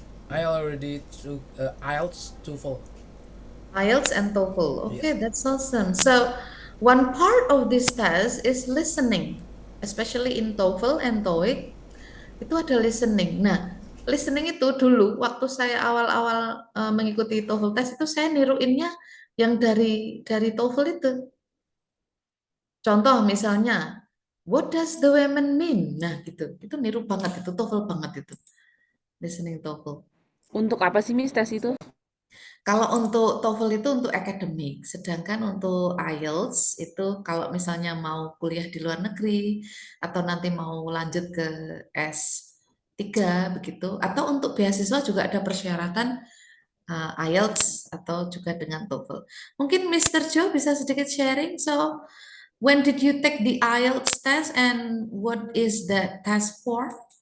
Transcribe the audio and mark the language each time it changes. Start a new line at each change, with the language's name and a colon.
English: I already took IELTS TOEFL. IELTS and TOEFL. Yeah. Okay, that's awesome. So one part of this test is listening, especially in TOEFL and TOEIC.
Indonesian: Itu ada listening. Nah, listening itu dulu waktu saya awal-awal mengikuti TOEFL test itu saya niruinnya yang dari TOEFL itu. Contoh misalnya,
English: what does the women mean?
Indonesian: Nah, gitu. Itu niru banget itu TOEFL banget itu.
English: Listening TOEFL.
Indonesian: Untuk apa sih, Miss, tes itu? Kalau untuk TOEFL itu untuk akademik, sedangkan untuk IELTS itu kalau misalnya mau kuliah di luar negeri atau nanti mau lanjut ke S3 begitu, atau untuk beasiswa juga ada persyaratan IELTS atau juga dengan TOEFL. Mungkin Mr. Joe bisa sedikit sharing.
English: So, when did you take the IELTS test and what is the test for?